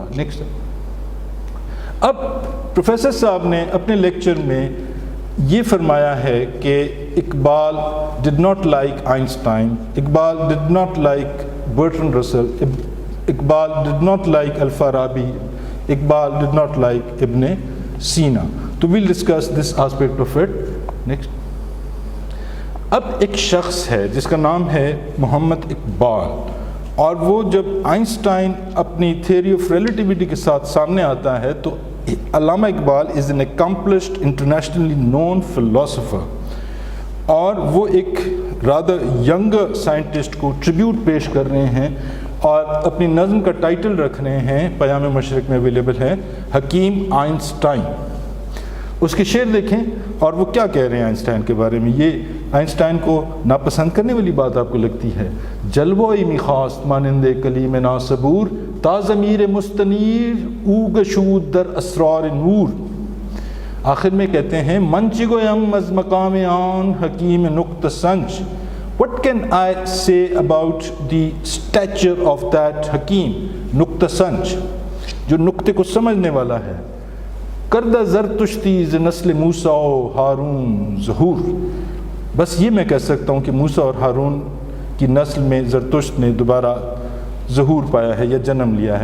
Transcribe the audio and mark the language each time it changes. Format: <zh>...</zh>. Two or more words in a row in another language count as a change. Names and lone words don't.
<ur>نیکسٹ, اب پروفیسر صاحب نے اپنے لیکچر میں یہ فرمایا ہے کہ اقبال</ur> <en>did not like</en> <ur>آئنسٹائن, اقبال</ur> <en>did not like</en> <ur>برٹرنڈ رسل, اقبال</ur> <en>did not like</en> <ur>الفارابی, اقبال</ur> <en>did not like</en> <ur>ابن سینا.</ur> <en>تو we'll discuss this aspect of it.</en> <ur>نیکسٹ, اب ایک شخص ہے جس کا نام ہے محمد اقبال, اور وہ جب آئنسٹائن اپنی</ur> <en>theory of relativity</en> <ur>کے ساتھ سامنے آتا ہے تو علامہ اقبال</ur> <en>is an accomplished internationally known philosopher,</en> <ur>اور وہ ایک</ur> <en>rather younger scientist</en> <ur>کو ٹریبیوٹ پیش کر رہے ہیں اور اپنی نظم کا ٹائٹل رکھ رہے ہیں, پیام مشرق میں اویلیبل ہے, حکیم آئنسٹائن. اس کے شعر دیکھیں اور وہ کیا کہہ رہے ہیں آئنسٹائن کے بارے میں. یہ آئنسٹائن کو ناپسند کرنے والی بات آپ کو لگتی ہے.</ur> <fa>جلوہ میخواست مانند کلیم ناصبور, تا ضمیر مستنیر او گشود در اسرار نور.</fa> <ur>آخر میں کہتے ہیں</ur> <fa>من چی گویم از مقام آن حکیم نقطہ سنج.</fa> <en>What can I say about the stature of that</en> <fa>حکیم نقطہ سنج,</fa> <ur>جو نقطے کو سمجھنے والا ہے.</ur> <fa>کردہ زرتشتی ز نسل موسیٰ و ہارون ظہور.</fa> <ur>بس یہ میں کہہ سکتا ہوں کہ موسیٰ اور ہارون کی نسل میں زرتشت نے دوبارہ ظہور پایا ہے یا جنم لیا ہے.</ur>